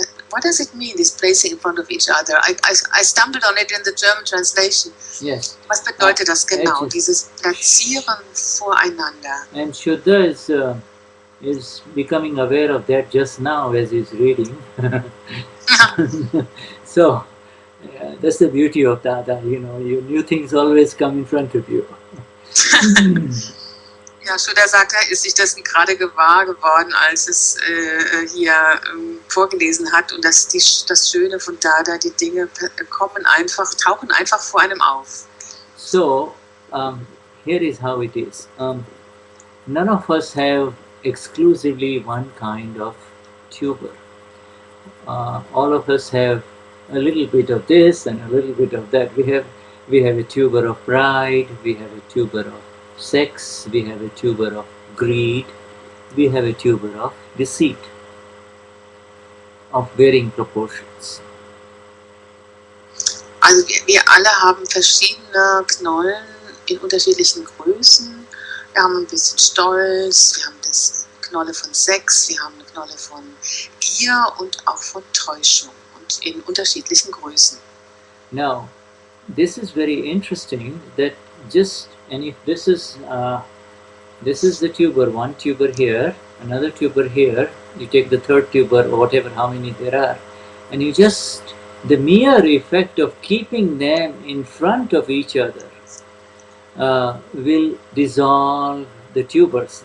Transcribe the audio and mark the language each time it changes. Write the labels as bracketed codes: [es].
[en] What does it mean, this placing in front of each other? I stumbled on it in the German translation. Yes. [de] Was bedeutet das genau, dieses Platzieren voreinander? [en] And Shuddha is is becoming aware of that just now as he's reading. So that's the beauty of Dada, you know, new things always come in front of you. [de] Ja, Shuddha sagt, er ist sich dessen gerade gewahr geworden, als es hier vorgelesen hat, und das Schöne von Dada, die Dinge tauchen einfach vor einem auf. [en] So, here is how it is. None of us have exclusively one kind of tuber. All of us have a little bit of this and a little bit of that. We have a tuber of pride, we have a tuber of sex, we have a tuber of greed, we have a tuber of deceit, of varying proportions. [de] Also wir alle haben verschiedene Knollen in unterschiedlichen Größen. Wir haben ein bisschen Stolz, wir haben das Knolle von Sex, wir haben eine Knolle von Gier und auch von Täuschung, und in unterschiedlichen Größen. [en] Now, this is very interesting that and if this is the tuber, one tuber here, another tuber here, you take the third tuber or whatever, how many there are, and the mere effect of keeping them in front of each other will dissolve the tubers.